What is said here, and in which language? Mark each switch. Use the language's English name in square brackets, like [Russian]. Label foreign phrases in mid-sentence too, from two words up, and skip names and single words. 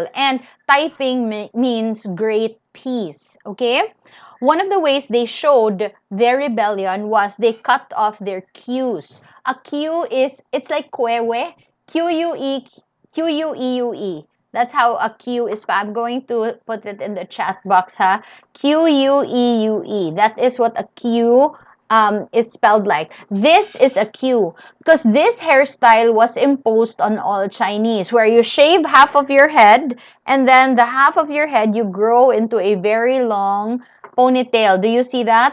[English] And Taiping means great peace, okay? One of the ways they showed their rebellion was they cut off their queues. A queue is, it's like queue, Q-U-E, Q-U-E-U-E. That's how a Q is. I'm going to put it in the chat box, ha. Q-U-E-U-E. That is what a Q is spelled like. This is a Q because this hairstyle was imposed on all Chinese, where you shave half of your head and then the half of your head you grow into a very long ponytail. Do you see that?